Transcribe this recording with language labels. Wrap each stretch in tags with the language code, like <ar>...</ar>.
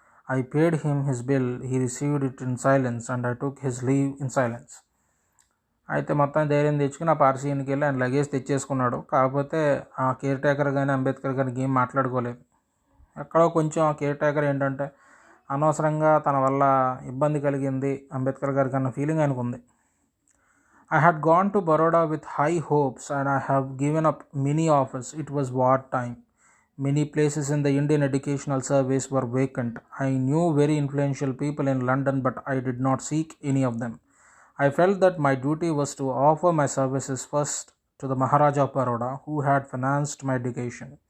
<en>I paid him his bill, he received it in silence, and I took his leave in silence.</en> <te>అయితే మొత్తం ధైర్యం తెచ్చుకుని ఆ పార్సీకి వెళ్ళి ఆయన లగేజ్ తెచ్చేసుకున్నాడు. కాకపోతే ఆ కేర్ టేకర్ కానీ అంబేద్కర్ గారికి ఏం మాట్లాడుకోలేదు. ఎక్కడో కొంచెం ఆ కేర్ టేకర్ ఏంటంటే అనవసరంగా తన వల్ల ఇబ్బంది కలిగింది అంబేద్కర్ గారికి అన్న ఫీలింగ్ ఆయనకు ఉంది.</te> <en>I had gone to Baroda with high hopes and I have given up many offers. It was war time. Many places in the Indian educational service were vacant. I knew very influential people in London, but I did not seek any of them. I felt that my duty was to offer my services first to the Maharaja of Baroda, who had financed my education.</en>